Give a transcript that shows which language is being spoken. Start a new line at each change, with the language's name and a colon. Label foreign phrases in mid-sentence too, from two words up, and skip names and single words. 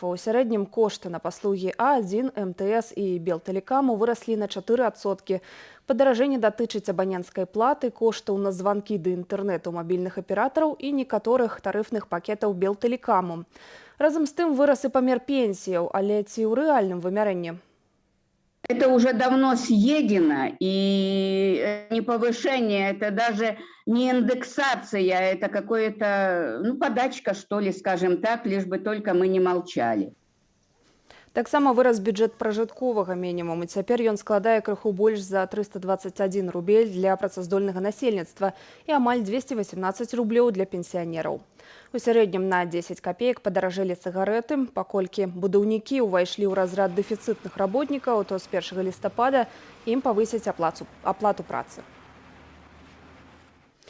Belarusian: У сярэднім кошты на паслугі А1, МТС і Белтэлекаму выраслі на 4%. Падаражэнне датычыць абаненцкай платы, коштаў на званкі да інтэрнэту мабільных аператараў і некаторых тарыфных пакетаў Белтэлекаму. Разам з тым вырас і памер пенсіяў, але ці ў рэальным вымярэнні?
Russian: Это уже давно съедено, и не повышение, это даже не индексация, это какое-то, подачка, что ли, скажем так, лишь бы только мы не молчали.
Belarusian: Таксама вырас бюджэт пражытковага мінімуму. Цяпер ён складае крыху больш за 321 рубель для працаздольнага насельніцтва і амаль 218 рублёў для пенсіянераў. У сярэднім на 10 копеек падаражэлі цыгарэты, паколькі будаўнікі ўвайшлі ў разрад дэфіцытных работнікаў, то з 1 лістапада ім павысяць аплату працы.